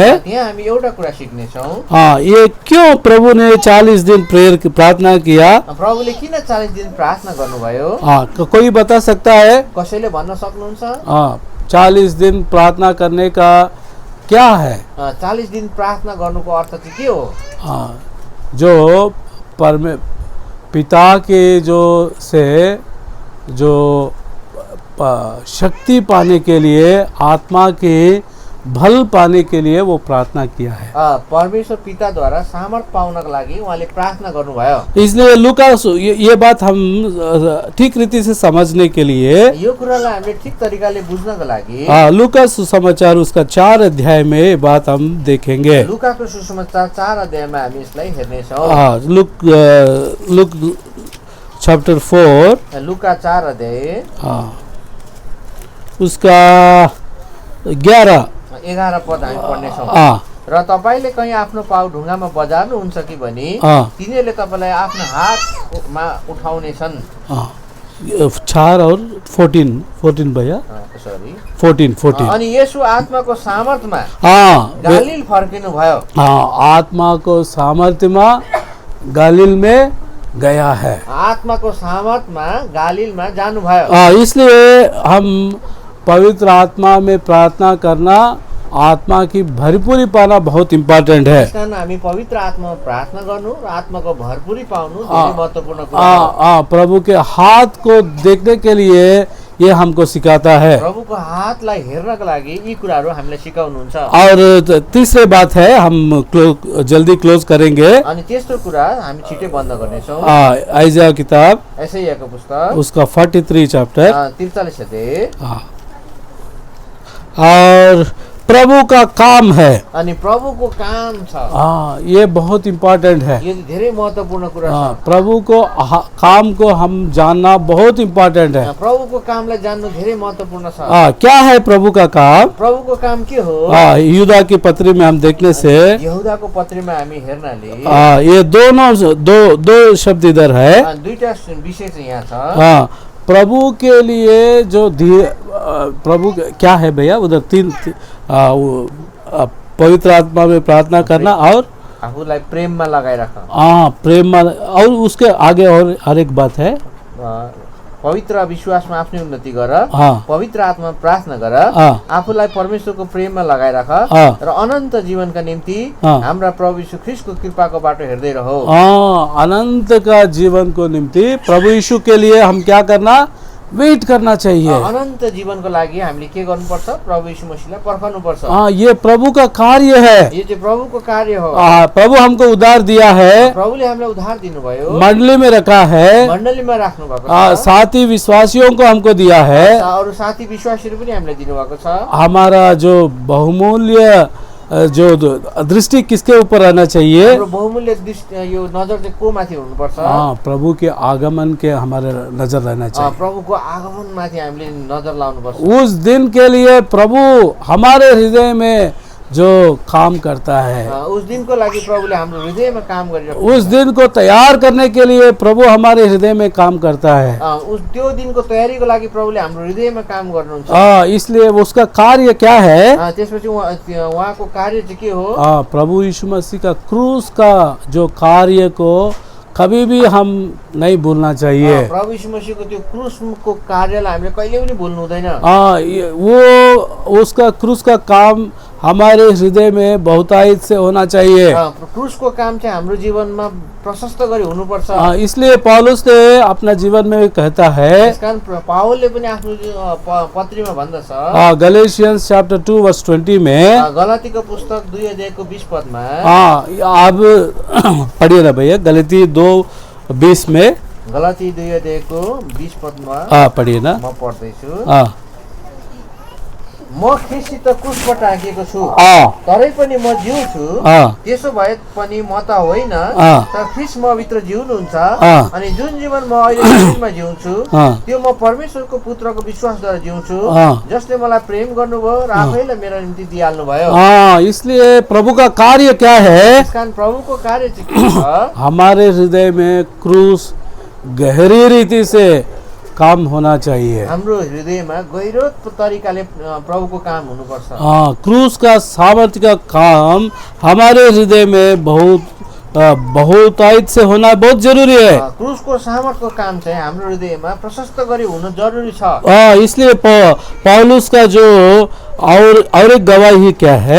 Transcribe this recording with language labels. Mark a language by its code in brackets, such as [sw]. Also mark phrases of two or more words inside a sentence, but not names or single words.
[ne] यहाँ हामी एउटा कुरा सिक्नेछौँ। [hi] ये क्यों प्रभु ने 40 दिन प्रार्थना किया? [ne] प्रभुले किन 40 दिन प्रार्थना गर्नुभयो? [hi] कोई बता सकता है? [ne] कसैले भन्न सक्नुहुन्छ? [hi] 40 दिन प्रार्थना करने का क्या है? [ne] 40 दिन प्रार्थना गर्नुको अर्थ चाहिँ के हो? [hi] जो पिता के जो शक्ति पाने के लिए, आत्मा की बल पाने के लिए वो प्रार्थना किया है। [ne] परमेश्वर पिताद्वारा सामर्थ्य पाउनको लागि उहाँले प्रार्थना गर्नुभयो। [hi] इसलिए लूकास ये बात हम ठीक रीति से समझने के लिए [ne] यो कुरालाई हामीले ठिक तरिकाले बुझ्नको लागि [hi] लूकास सुसमाचार उसका 4 अध्याय में ये बात हम देखेंगे। [ne] लुकाको सुसमाचार 4 अध्यायमा हामी यसलाई हेर्नेछौँ। [en] Luke chapter 4 [ne] लुका 4 अध्याय [hi] उसका 11 [ne] पद हामी पढ्नेछौँ। र तपाईले कहीँ आफ्नो पाउ ढुङ्गामा बजार्नुहुन्छ कि भनी तिनीहरूले तपाईलाई आफ्नो हातमा उठाउनेछन्। [hi] 4 और 14 भैया सरी 14 [ne] अनि येशू आत्माको सामर्थ्यमा गालील फर्किनु भयो। [hi] आत्मा को सामर्थ्य में गालील में गया है। [ne] आत्माको सामर्थ्यमा गालीलमा जानुभयो। [hi] इसलिए हम पवित्र आत्मा में प्रार्थना करना, आत्मा की भरपूरी पाना बहुत इम्पोर्टेंट है। [ne] त्यसकारण हामी पवित्र आत्मामा प्रार्थना गर्नु र आत्माको भरपूरी पाउनु धेरै महत्त्वपूर्ण कुरा हो। [hi] प्रभु के हाथ को देखने के लिए ये हमको सिखाता है। [ne] प्रभुको हातलाई हेर्नको लागि यी कुराहरू हामीलाई सिकाउनुहुन्छ। [hi] और तीसरी बात है, हम जल्दी क्लोज करेंगे। [ne] अनि तेस्रो कुरा हामी छिटै बन्द गर्नेछौँ। [hi] आइजा किताब [ne] एसाइयाको पुस्तक [hi] उसका 43 चैप्टर [ne] 43 अध्याय। [hi] और प्रभु का काम है। [ne] अनि प्रभुको काम छ। [hi] ये बहुत इम्पोर्टेंट है। [ne] यो धेरै महत्त्वपूर्ण कुरा छ। [hi] प्रभु को काम को हम जानना बहुत इम्पोर्टेंट है। [ne] प्रभुको कामलाई जान्नु धेरै महत्त्वपूर्ण छ। [hi] क्या है प्रभु का काम? [ne] प्रभुको काम के हो? [hi] यहूदा की पत्री में हम देखने से [ne] यहूदाको पत्रीमा हामी हेर्नाले [hi] ये दो शब्द इधर है। [ne] दुईटा विषय चाहिँ यहाँ छ। [hi] प्रभु के लिए जो प्रभु क्या है भैया उधर 3 पवित्र आत्मा में प्रार्थना करना और [ne] आफूलाई प्रेममा लगाइराख। [hi] प्रेम में, और उसके आगे और हर एक बात है [ne] पवित्र विश्वासमा आफ्नो उन्नति गर, पवित्र आत्मा प्रार्थना गर, आफूलाई परमेश्वरको प्रेममा लगाइराख र अनन्त जीवनका निम्ति हाम्रा प्रभु यीशु ख्रीष्टको कृपाको बाटो हेर्दै रहो। [hi] अनंत का जीवन को निम्ति प्रभु यीशु के लिए हम क्या करना, वेट करना चाहिए। [ne] अनन्त जीवनको लागि हामीले के गर्नुपर्छ? प्रभु यीशु मसीहलाई पर्खनुपर्छ। [hi] ये प्रभु का कार्य है। [ne] यो चाहिँ प्रभुको कार्य हो। [hi] प्रभु हमको उद्धार दिया है। [ne] प्रभुले हामीलाई उद्धार दिनुभयो। [hi] मंडली में रखा है। [ne] मण्डलीमा राख्नु भएको छ। [hi] साथी विश्वासियों को हमको दिया है। [ne] अरु साथी विश्वासीहरू पनि हामीलाई दिनुभएको छ। [hi] हमारा जो बहुमूल्य जो दृष्टि किसके ऊपर रहना चाहिए? [ne] बहुमूल्य दृष्टि यो नजर चाहिँ को माथि हुनुपर्छ? [hi] प्रभु के आगमन के हमारे नजर रहना चाहिए। [ne] प्रभुको आगमन माथि हामीले नजर लाउनुपर्छ। [hi] उस दिन के लिए प्रभु हमारे हृदय में जो काम करता है, [ne] उस दिन को लागि प्रभुले हाम्रो हृदयमा काम गरिरहेको, [hi] उस दिन को तैयार करने के लिए प्रभु हमारे हृदय में काम करता है। [ne] उस त्यो दिनको तयारीको लागि प्रभुले हाम्रो हृदयमा काम गर्नुहुन्छ। [hi] इसलिए उसका कार्य क्या है? [ne] त्यसपछि उहाँको कार्य चाहिँ के हो? [hi] प्रभु यीशु मसीह का क्रूस का जो कार्य को कभी भी हम नहीं भूलना चाहिए। [ne] प्रभु यीशु मसीहको त्यो क्रूसको कार्यलाई हामीले कहिले पनि भुल्नु हुँदैन। [hi] वो उसका क्रूस का काम हमारे हृदय में बहुतायत से होना चाहिए। [ne] क्रूसको काम चाहिँ हाम्रो जीवनमा प्रशस्त गरी हुनुपर्छ। [hi] इसलिए पौलुस ने अपना जीवन में कहता है, [ne] त्यसकारण पावलले पनि आफ्नो पत्रीमा भन्दछ, [en] Galatians chapter 2 verse 20 में, [ne] गलातीको पुस्तक 2 अध्यायको 20 पदमा, [hi] अब पढ़िए ना भैया, गलती 2:20 में, [ne] गलाती 2 अध्यायको 20 पदमा [hi] पढ़िए ना। [ne] म पढ्दैछु। म ख्रीष्टसित क्रुसमा टाँगिएको छु, तरै पनि म जिउँछु, त्यसो भए पनि म त होइन तर ख्रीष्ट म भित्र जिउनुहुन्छ। अनि जुन जीवन म अहिले शरीरमा जिउँछु त्यो म परमेश्वरको पुत्रको विश्वासद्वारा जिउँछु, जसले मलाई प्रेम गर्नुभयो र आफैलाई मेरो निम्ति दिइहाल्नु भयो। [hi] इसलिए प्रभु का कार्य क्या है? [ne] त्यसकारण प्रभुको कार्य चाहिँ के छ? [hi] हमारे हृदय में क्रूस गहरी रीति से काम होना चाहिए। [ne] हाम्रो हृदयमा गहिरो तरिकाले प्रभुको काम हुनुपर्छ। [hi] क्रूस का सामर्थ्य का काम हमारे हृदय में बहुत बहुतायत से होना बहुत जरूरी है। [ne] क्रुसको सामर्थको काम चाहिँ हाम्रो हृदयमा प्रशस्त गरी हुन जरुरी छ। [hi] इसलिए पौलुस का जो और एक गवाही क्या है,